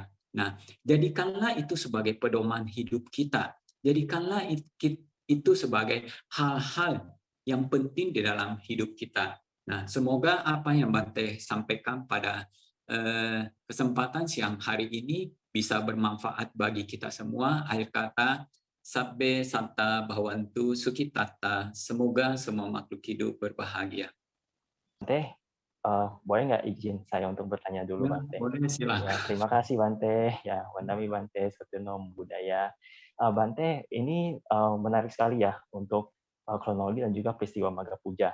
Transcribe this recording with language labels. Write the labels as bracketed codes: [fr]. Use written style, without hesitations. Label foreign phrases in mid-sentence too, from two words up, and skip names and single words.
[id] Nah, jadikanlah itu sebagai pedoman hidup kita. Jadikanlah itu sebagai hal-hal yang penting di dalam hidup kita. Nah, semoga apa yang Bante sampaikan pada kesempatan siang hari ini bisa bermanfaat bagi kita semua. Akhir kata, [pi] sabbe santa bhavantu sukhitata. [id] Semoga semua makhluk hidup berbahagia. Bante, boleh nggak izin saya untuk bertanya dulu, Ya, Bante? boleh silakan. Ya, terima kasih Bante. Ya, [pi] Wandami Bante, [id] Sutono Budaya. Bante, ini menarik sekali ya untuk kronologi dan juga peristiwa Magha Puja.